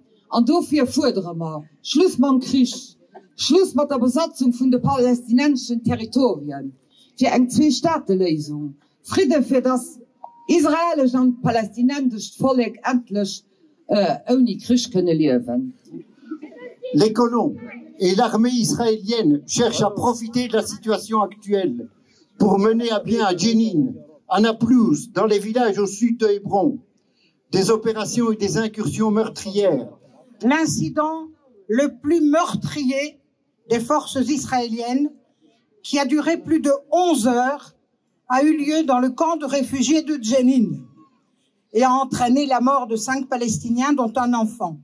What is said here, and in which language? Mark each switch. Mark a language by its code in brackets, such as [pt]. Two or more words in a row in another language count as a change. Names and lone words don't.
[de] Und dafür fordern wir Schluss mit dem Krieg, Schluss mit der Besatzung von den palästinensischen Territorien, für eine Zwei-Staaten-Lösung, Friede für das israelische und palästinensische Volk endlich ohne Krieg können leben. [fr] Les colons et l'armée israélienne cherchent à profiter de la situation actuelle pour mener à bien à Jenin, à Naplouse, dans les villages au sud de Hébron, des opérations et des incursions meurtrières. L'incident le plus meurtrier des forces israéliennes, qui a duré plus de 11 heures, a eu lieu dans le camp de réfugiés de Jenin et a entraîné la mort de 5 Palestiniens, dont un enfant.